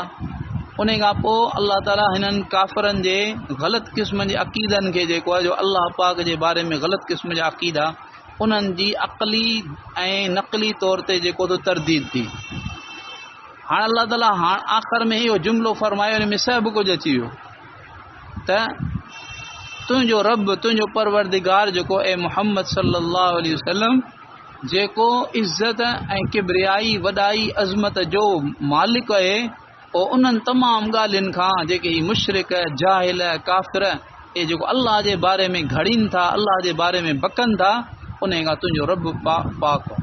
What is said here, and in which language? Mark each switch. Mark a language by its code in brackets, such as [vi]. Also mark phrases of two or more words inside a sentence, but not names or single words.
[sd] उन खां पोइ अल्लाह ताला हिननि काफ़रनि जे ग़लति क़िस्म जे अक़ीदनि खे जेको आहे जो अल्लाह पाक जे बारे में ग़लति क़िस्म जा अक़ीदा, उन्हनि जी अक़ली ऐं नक़ली तौर ते जेको तो तरदीद थी। हाणे अल्लाह ताला आख़िर में इहो जुमिलो फरमायो, हिन में सभु कुझु अची वियो त तुंहिंजो रब, तुंहिंजो परवरदिगार जेको ए मुहम्मद [ar] صلى الله عليه وسلم [sd] जेको इज़्ज़त ऐं किब्रियाई, वॾाई, अज़मत जो मालिक आहे, पोइ उन्हनि तमामु ॻाल्हियुनि खां जेके ही मुशरिक, जाहिल, काफ़िर इहे जेको अल्लाह जे बारे में घड़ीनि था, अल्लाह जे बारे में बकनि था, उन खां तुंहिंजो रब पाक आहे।